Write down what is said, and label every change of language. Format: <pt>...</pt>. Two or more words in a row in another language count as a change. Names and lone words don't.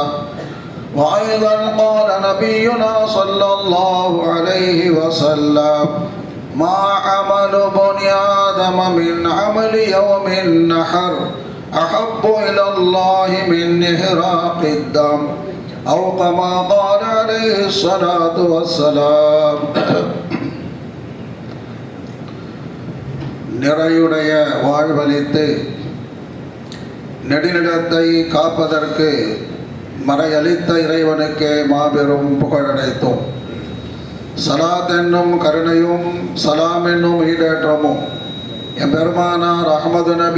<ar>وأيضا قال نبينا صلى الله عليه وسلم ما عمل بني آدم من عمل يوم النحر أحب إلى الله من إحراق الدم أو كما قال عليه الصلاة والسلام.</ar> <ta>நிறையுடைய வாழ்வளித்து நெடுநிலத்தை காப்பதற்கு மறையளித்த இறைவனுக்கு மாபெரும் புகழடைத்தோம். சலாத் என்னும் கருணையும் சலாம் என்னும் ஈடேற்றமும் எம்பெருமானார் அஹ்மது நபி</ta>